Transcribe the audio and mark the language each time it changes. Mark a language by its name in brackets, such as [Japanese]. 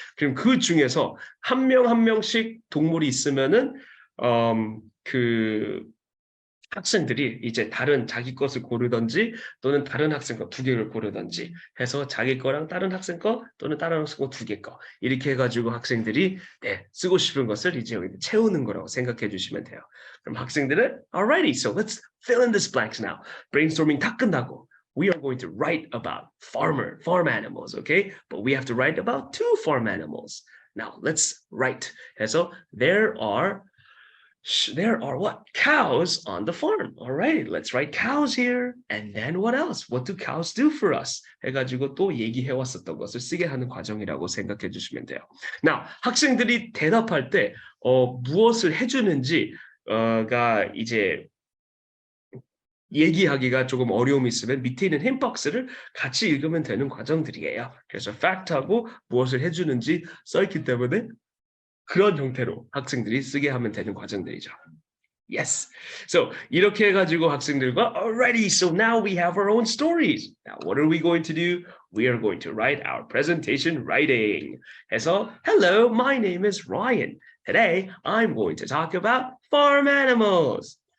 [Korean] 그럼 그 중에서 한 명 한 명씩 동물이 있으면은 그 학생들이 이제 다른 자기 것을 고르든지 또는 다른 학생 거 두 개를 고르든지 해서 자기 거랑 다른 학생 거 또는 다른 학생 거 두 개 거 이렇게 해가지고 학생들이 쓰고 싶은 것을 이제 여기 채우는 거라고 생각해 주시면 돼요. 그럼 학생들은 [English] alrighty, so let's fill in these blanks now. brainstorming [Korean] 다 끝나고 [English] we are going to write about farm animals, okay? But we have to write about two farm animals. Now let's write. [Korean] 해서 [English] there are what? Cows on the farm. All right, let's write cows here. And then what else? What do cows do for us? [Korean] 해가지고 또 얘기해 왔었던 것을 쓰게 하는 과정이라고 생각해 주시면 돼요. Now, 학생들이 대답할 때 무엇을 해주는지가 이제 얘기하기가 조금 어려움이 있으면 밑에 있는 힌박스를 같이 읽으면 되는 과정들이에요. 그래서 fact하고 무엇을 해주는지 써있기 때문에 그런 형태로 학생들이 쓰게 하면 되는 과정들이죠. [English] Yes. So [Korean] 이렇게 해가지고 학생들과 [English] alrighty, so now we have our own stories. Now what are we going to do? We are going to write our presentation writing. [Korean] 해서 [English] hello, my name is Ryan. Today I'm going to talk about farm animals.